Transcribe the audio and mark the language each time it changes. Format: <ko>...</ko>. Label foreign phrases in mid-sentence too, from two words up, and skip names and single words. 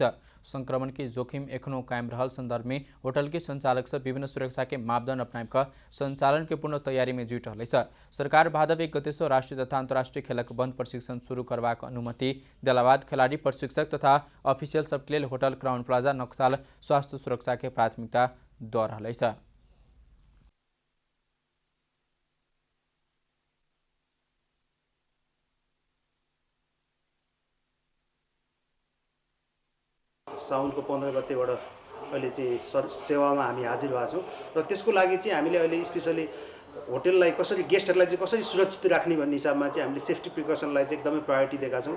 <mai>संक्रमण के जोखिम एखनो कायम रहल संदर्भ में होटल के संचालक से विभिन्न सुरक्षा के मापदंड अपनाकर संचालन के पूर्ण तैयारी में जुट रहलेछ। सरकार भादव 1 गते से राष्ट्रीय तथा अंतर्राष्ट्रीय खेलक बंद प्रशिक्षण शुरू करबाक अनुमति देला बाद खिलाड़ी प्रशिक्षक तथा अफिसियल सबके लेल होटल क्राउन प्लाजा नक्साल स्वास्थ्य सुरक्षा के प्राथमिकता द रहलेछ।</mai> <ne>साउनको 15 गतेबाट अहिले चाहिँ सेवामा हामी हाजिर भएको छौँ र त्यसको लागि चाहिँ हामीले अहिले स्पेसली होटललाई कसरी गेस्टहरूलाई चाहिँ कसरी सुरक्षित राख्ने भन्ने हिसाबमा चाहिँ हामीले</ne> <en>safety precaution</en> <ne>चाहिँ एकदमै प्रायोरिटी दिएका छौँ।</ne>